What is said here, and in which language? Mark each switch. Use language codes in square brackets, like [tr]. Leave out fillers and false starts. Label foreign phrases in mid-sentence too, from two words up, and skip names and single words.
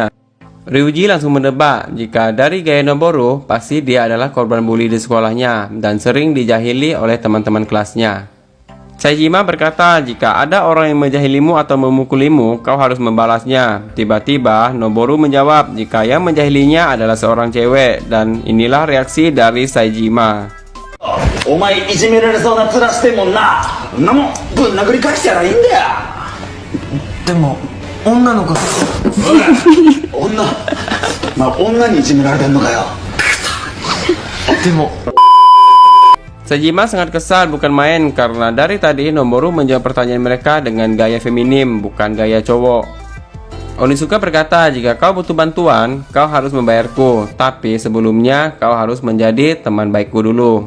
[id] Ryuji langsung menebak jika dari gaya Noboru pasti dia adalah korban bully di sekolahnya dan sering dijahili oleh teman-teman kelasnya. Saejima berkata jika ada orang yang menjahilimu atau memukulimu, kau harus membalasnya. Tiba-tiba Noboru menjawab jika yang menjahilinya adalah seorang cewek dan inilah reaksi dari Saejima. [ja] お前いじめられそうな面してんもんな。そんなもんぶん殴り返したらいいんだよ。でも女の子女まあ女にいじめられてんのかよ。でも [id] Saejima sangat kesal bukan main karena dari tadi Noboru menjawab pertanyaan mereka dengan gaya feminim bukan gaya cowok. Onizuka berkata jika kau butuh bantuan kau harus membayarku, tapi sebelumnya kau harus menjadi teman baikku dulu.